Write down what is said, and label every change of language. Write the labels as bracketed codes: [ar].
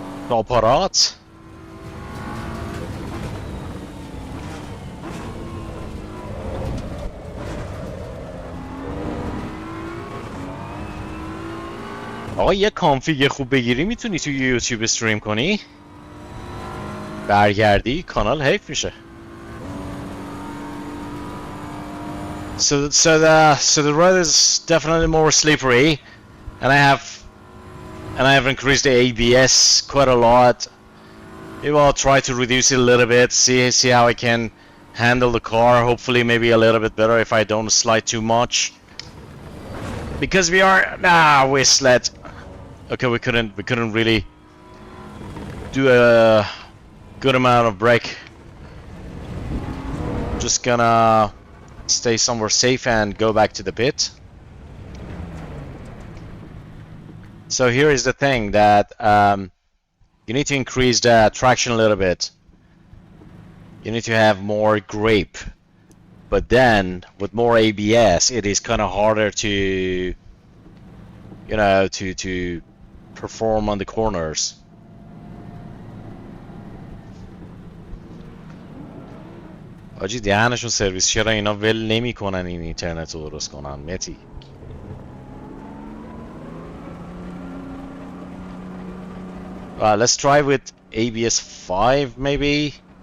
[fa] آپارات آقا یه کانفیگ خوب بگیری میتونی توی یوتیوب استریم کنی، برگردی کانال حیف میشه. [en] So the road is definitely more slippery, and I have increased the ABS quite a lot. Maybe I'll try to reduce it a little bit, see how I can handle the car. Hopefully maybe a little bit better if I don't slide too much. Because we slid. Okay, we couldn't really do a good amount of brake. Just gonna stay somewhere safe and go back to the pit. So here is the thing that you need to increase the traction a little bit. You need to have more grip, but then with more ABS, it is kind of harder to, you know, to perform on the corners. [fa] آجی دهنشون سرویس، چرا اینا ول نمی کنن این اینترنت رو درست کنن متی؟ [en] Let's try with ABS 5 maybe.